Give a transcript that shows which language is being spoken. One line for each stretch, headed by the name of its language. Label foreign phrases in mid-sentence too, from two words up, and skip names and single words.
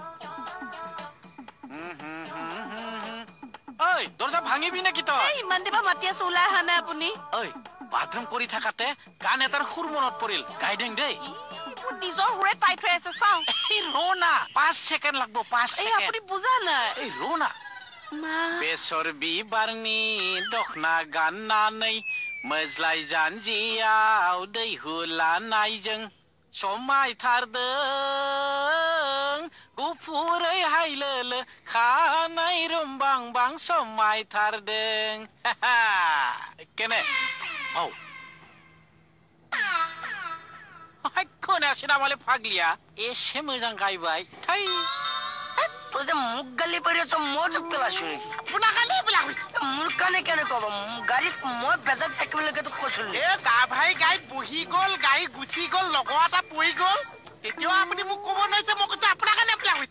Assamese: ঐ দরজা ভাঙিবি নাকি তই ইমান দিবা মাতি আছো ওলাই আহা নাই আপুনি ঐ বাথৰুম কৰি থাকাতে গান এটাৰ সুৰ মনত পৰিল গাই দেং দেই মোৰ নিজৰ সুৰে টাই থৈ আছে চাওঁ এই ৰোনা 5 সেকেন্ড লাগব 5 এই সেকেন্ড আপুনি বুজা নাই এই ৰোনা মা
Bodo: बेसर बिबारनि दखना गाननानै मोज्लाय जानजियाव दै हुलानायजों समायथारदों गुफुरै हायलोलो खानाय रुमबांबां समायथारदों केने औ खोनायासै नामालै फाग्लिया एसे मोजां गायबाय थै
Assamese: তোৰ যে মোক গালি পাৰি আছ মই তোক পেলাইছো নেকি আপোনাক গালি পেলাইছ মোৰ কাৰণে কেনে কব গাড়ীত মই বেজাত থাকিবলৈকে তোক কৈছিলো গা ভাই গাই বহি গল গাড়ী গুচি গল লগৰ এটা পৰি গল তেতিয়াও আপুনি মোক ক'ব নোৱাৰিছে মই কৈছো আপোনাৰ কাৰণে পেলাইছে